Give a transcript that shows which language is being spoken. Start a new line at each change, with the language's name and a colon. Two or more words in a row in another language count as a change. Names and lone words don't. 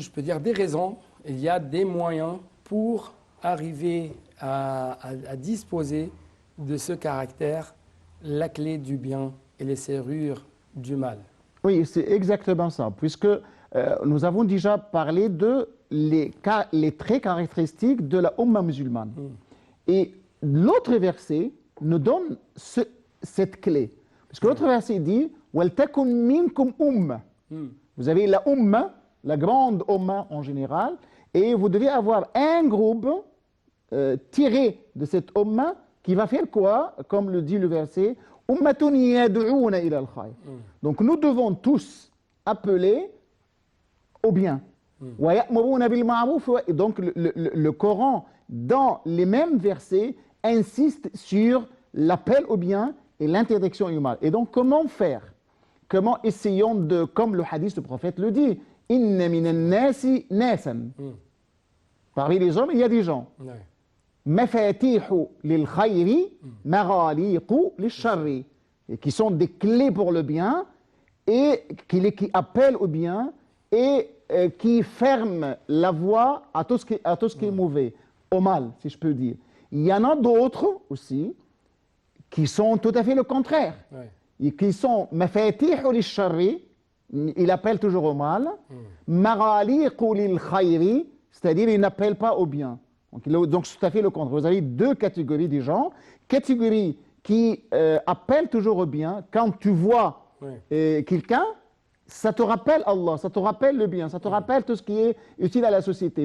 French: je peux dire, des raisons, il y a des moyens pour arriver à disposer de ce caractère, la clé du bien et les serrures du mal. Oui, c'est exactement ça, puisque nous avons déjà parlé de les traits caractéristiques de la Ummah musulmane. Et l'autre verset nous donne cette clé. Parce que l'autre verset dit
Arabic: وَلْتَكُنْ مِنْكُمْ أُمَّةٌ.
French: Vous avez la Ummah, la grande Ummah en général, et vous devez avoir un groupe tiré de cette Ummah qui va faire quoi? Comme le dit le verset
Arabic: أمة يدعون إلى الخير.
French: Donc nous devons tous appeler au bien.
Arabic: ويأمرون بالمعروف.
French: Et donc le Coran, dans les mêmes versets, insiste sur l'appel au bien et l'interdiction du mal. Et donc comment faire? Comment essayons de, comme le hadith du prophète le dit,
Arabic: إن من الناس ناسا.
French: Parmi les hommes, il y a des gens.
Arabic: مفاتيح للخير مغاليق للشر.
French: Et qui sont des clés pour le bien et qui appellent au bien et qui ferment la voie à tout ce qui est mauvais, au mal, si je peux dire. Il y en a d'autres aussi qui sont tout à fait le contraire. Ouais. Et qui sont
Arabic: مفاتيح للشر,
French: il appelle toujours au mal,
Arabic: مغاليق للخير,
French: c'est-à-dire il n'appelle pas au bien. Donc c'est tout à fait le contraire. Vous avez deux catégories de gens. Catégorie qui appelle toujours au bien. Quand tu vois quelqu'un, ça te rappelle Allah, ça te rappelle le bien, ça te rappelle tout ce qui est utile à la société.